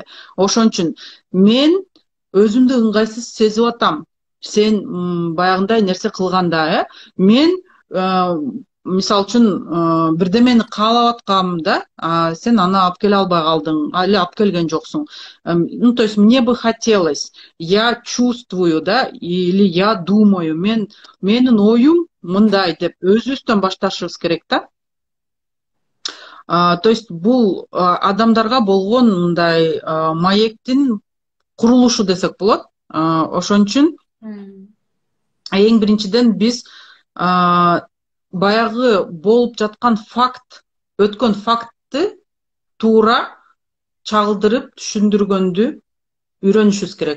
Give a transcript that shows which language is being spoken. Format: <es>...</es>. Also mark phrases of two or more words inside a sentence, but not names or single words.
<ky>Ошон үчүн мен өзүмдү ыңгайсыз сезип атам сен баягындай нерсе кылганда, мен мисалы үчүн бирдемени каалап атканымда сен аны алып келе албай калдың, али алып келген жоксуң.</ky> <ru>Ну, то есть мне бы хотелось, я чувствую, да, или я думаю,</ru> <ky>менин оюм мындай деп өзүбүздөн башташыбыз керек да.</ky> <ru>То есть</ru> <ky>бул адамдарга болгон мындай маектин курулушу десек болот. Ошон үчүн эң биринчиден биз баягы болуп жаткан факт, өткөн фактты туура чагылдырып түшүндүргөндү үйрөнүшүбүз керек.</ky>